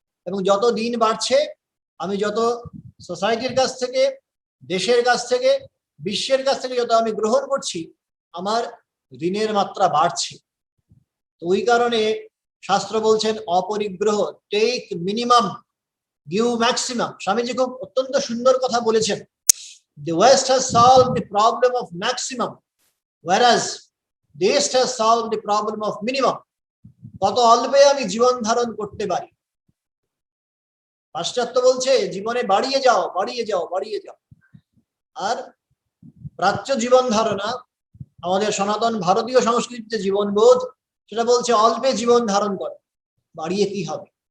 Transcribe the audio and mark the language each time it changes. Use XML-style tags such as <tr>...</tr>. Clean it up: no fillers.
<bn>এবং যত দিন বাড়ছে, আমি যত সোসাইটির কাছ থেকে, দেশের কাছ থেকে, বিশ্বের কাছ থেকে যত আমি গ্রহণ করছি, আমার ঋণের মাত্রা বাড়ছে। তো ওই কারণে শাস্ত্র বলছেন অপরিগ্রহ,</bn> <en>Take minimum, give maximum.</en> <bn>Swamiji খুব অত্যন্ত সুন্দর কথা বলেছেন।</bn> <en>The West has solved the problem of maximum, whereas the East has solved the problem of minimum.</en> <bn>কত অল্পে আমি জীবন ধারণ করতে পারি। পাশ্চাত্য বলছে জীবনে বাড়িয়ে যাও, বাড়িয়ে যাও, বাড়িয়ে যাও। আর প্রাচ্য জীবন ধারণা, আমাদের সনাতন ভারতীয় সংস্কৃতিতে জীবনবোধ, সেটা বলছে অল্পে জীবন ধারণ করে, বাড়িয়ে কি হবে।</bn>